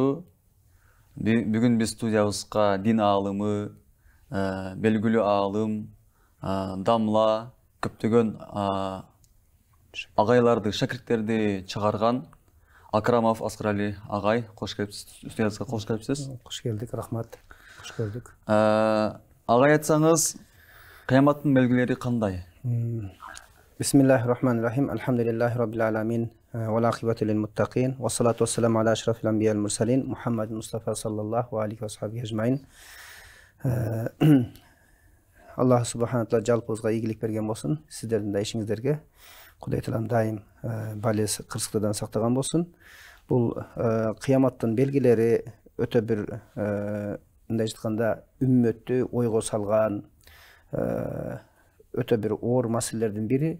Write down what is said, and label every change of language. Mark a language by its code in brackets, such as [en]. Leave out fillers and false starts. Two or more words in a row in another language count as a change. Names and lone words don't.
[ky] Бүгүн биз студиябызга дин аалымы, белгилүү аалым, дамла, көптөгөн агайларды, шакирттерди чыгарган Акрамов Аскарали агай, кош келипсиз. Студиябызга кош келипсиз. Кош келдик, рахмат. Кош көрдүк. Агай айтсаңыз, кыяматтын белгилери кандай? [ar] بسم الله الرحمن الرحيم. الحمد لله رب العالمين. والعاقبة للمتقين. والصلاة والسلام على أشرف الأنبياء والمرسلين. محمد مصطفى صلى الله عليه وصحبه أجمعين. الله سبحانه تعالى [ky] жалпыбызга ийгилик берген болсун. Сиздердин да ишиңиздерге Кудай Таалам дайым балес кырсыктардан сактаган болсун. Бул кыяматтын белгилери өтө бир мындай айтканда үммөттү ойго салган өтө бир оор маселелердин бири.